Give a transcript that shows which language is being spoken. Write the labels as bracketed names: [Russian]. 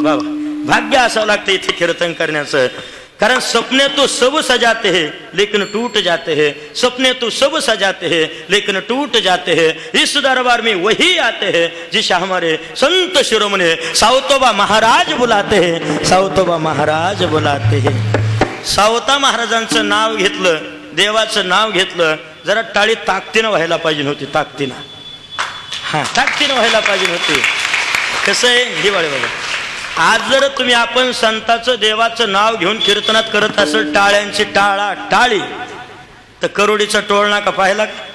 [Marathi] बाबा भाग्य असावं लागतं इथे कीर्तन करण्याचं. [Hindi] कारण सपने तो सब सजाते हैं लेकिन टूट जाते हैं, सपने तो सब सजाते हैं लेकिन टूट जाते हैं, इस दरबार में वही आते हैं जिसे हमारे संत शिरोमणी सावतोबा महाराज बुलाते हैं, सावतोबा महाराज बुलाते हैं. [Marathi] सावता महाराजांचं नाव घेतलं, देवाचं नाव घेतलं, जरा टाळी ताकदीनं व्हायला पाहिजे होती. ताकदीनं व्हायला पाहिजे होती. कसं आहे हिवाळी बाबा, आज जर तुम्ही आपण संताचं देवाचं नाव घेऊन कीर्तनात करत असेल टाळ्यांची टाळी तर करोडीचा टोळ नाका पाहिला का?